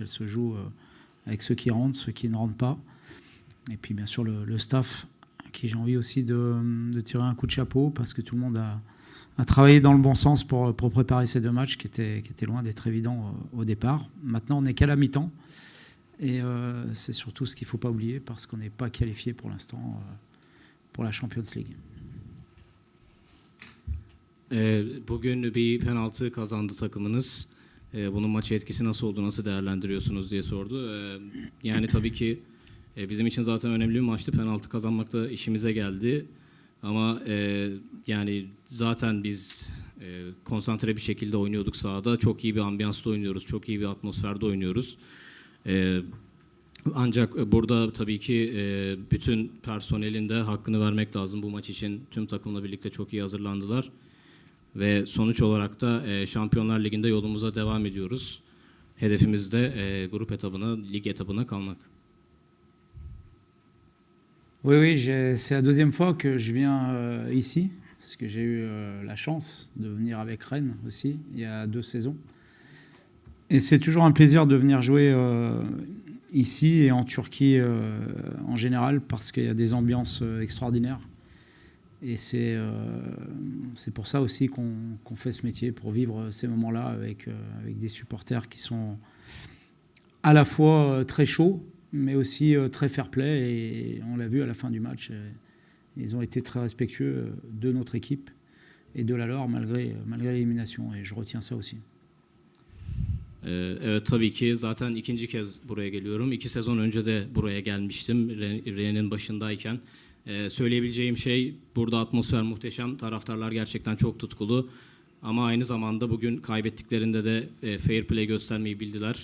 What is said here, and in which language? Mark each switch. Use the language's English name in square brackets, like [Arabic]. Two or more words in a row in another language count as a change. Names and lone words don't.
[French] Elle se joue avec ceux qui rentrent, ceux qui ne rentrent pas. Et puis bien sûr le staff, à qui j'ai envie aussi de tirer un coup de chapeau, parce que tout le monde a travaillé dans le bon sens pour préparer ces deux matchs qui étaient loin d'être évidents au départ. Maintenant, on n'est qu'à la mi-temps. Et c'est surtout ce qu'il ne faut pas oublier, parce qu'on n'est pas qualifié pour l'instant pour la Champions League. [Turkish] Bugün bir penaltı kazandı takımınız. Bunun maça etkisi nasıl oldu, nasıl değerlendiriyorsunuz diye sordu. Yani tabii ki bizim için zaten önemli bir maçtı. Penaltı kazanmak da işimize geldi. Ama yani zaten biz konsantre bir şekilde oynuyorduk sahada. Çok iyi bir ambiyansta oynuyoruz, çok iyi bir atmosferde oynuyoruz. E, Ancak burada tabii ki bütün personelin de hakkını vermek lazım. Bu maç için tüm takımla birlikte çok iyi hazırlandılar. Ve sonuç olarak da Şampiyonlar Ligi'nde yolumuza devam ediyoruz. Hedefimiz de grup etabına, lig etabına kalmak. [French] Oui, oui, c'est la deuxième fois que je viens ici, parce que j'ai eu la chance de venir avec Rennes aussi, il y a 2 saisons. Et c'est toujours un plaisir de venir jouer ici et en Turquie en général, parce qu'il y a des ambiances extraordinaires. Et c'est pour ça aussi qu'on fait ce métier, pour vivre ces moments-là avec des supporters qui sont à la fois très chauds, mais aussi très fair-play. Et on l'a vu à la fin du match, ils ont été très respectueux de notre équipe et de la leur malgré l'élimination. Et je retiens ça aussi. [Turkish] Evet, tabii ki zaten ikinci kez buraya geliyorum. 2 sezon önce de buraya gelmiştim Rennes'in başındayken. Söyleyebileceğim şey, burada atmosfer muhteşem. Taraftarlar gerçekten çok tutkulu. Ama aynı zamanda bugün kaybettiklerinde de [English] fair play [Turkish] göstermeyi bildiler.